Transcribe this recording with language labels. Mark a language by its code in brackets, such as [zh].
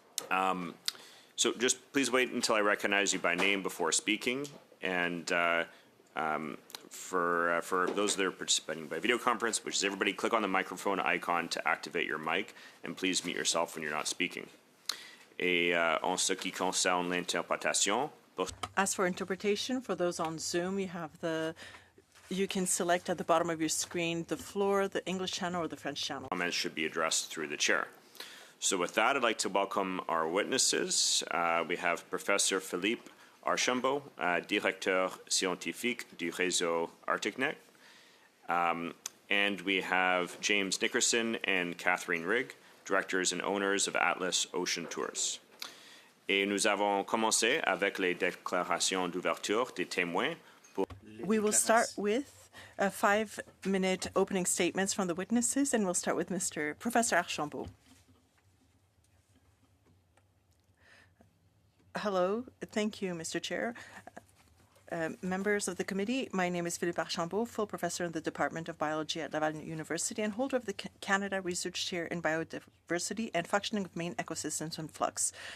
[en] So just please wait until I recognize you by name before speaking. And for those that are participating by video conference, which is everybody, click on the microphone icon to activate your mic, and please mute yourself when you're not speaking. [fr] Et en ce qui concerne l'interprétation, [en] as for interpretation, for those on Zoom, you can select at the bottom of your screen the floor, the English channel, or the French channel. Comments should be addressed through the chair. So with that, I'd like to welcome our witnesses. We have Professor Philippe Archambault, [fr] Directeur Scientifique du Réseau ArcticNet. [en] And we have James Nickerson and Catherine Rigg, Directors and Owners of Atlas Ocean Tours. [fr] Et nous avons commencé avec les déclarations d'ouverture des témoins. [en] We will start with 5-minute opening statements from the witnesses, and we'll start with Professor Archambault. Hello. Thank you, Mr. Chair. Members of the committee, my name is Philippe Archambault, full professor in the Department of Biology at Laval University and holder of the Canada Research Chair in Biodiversity and Functioning of Marine Ecosystems in Flux.